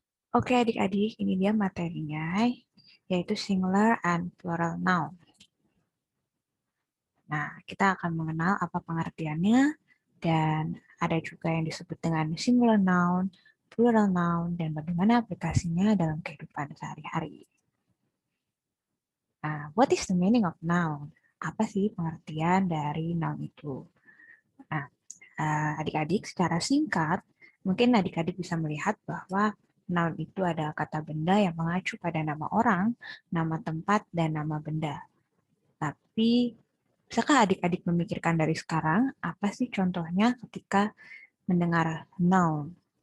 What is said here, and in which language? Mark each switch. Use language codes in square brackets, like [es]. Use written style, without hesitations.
[id] Oke adik-adik, ini dia materinya, yaitu singular and plural noun. Nah, kita akan mengenal apa pengertiannya, dan ada juga yang disebut dengan singular noun, plural noun, dan bagaimana aplikasinya dalam kehidupan sehari-hari. [en] Nah, what is the meaning of noun? [id] Apa sih pengertian dari noun itu? Nah, adik-adik secara singkat, mungkin adik-adik bisa melihat bahwa noun itu adalah kata benda yang mengacu pada nama orang, nama tempat, dan nama benda. Tapi, bisakah adik-adik memikirkan dari sekarang, apa sih contohnya ketika mendengar noun?